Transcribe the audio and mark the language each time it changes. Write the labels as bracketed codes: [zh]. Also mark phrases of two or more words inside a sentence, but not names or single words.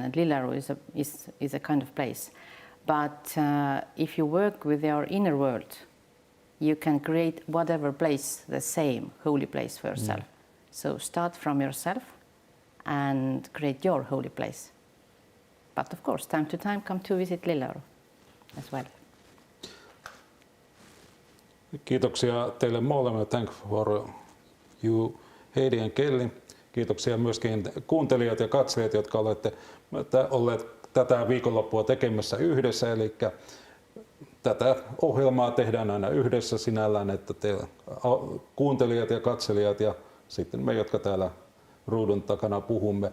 [en] And Lilleoru is a kind of place. But if you work with your inner world, you can create whatever place, the same holy place for yourself. So start from yourself and create your holy place. But of course, time to time, come to visit Lilleoru as well. [fi] Kiitoksia teille molemmille. [en] Thank for you, Heidi and Kelly. [fi] Kiitoksia myöskin kuuntelijat ja katsojat, jotka olette olleet tätä viikonloppua tekemässä yhdessä. Eli tätä ohjelmaa tehdään aina yhdessä sinällään, että te kuuntelijat ja katselijat ja sitten me, jotka täällä ruudun takana puhumme.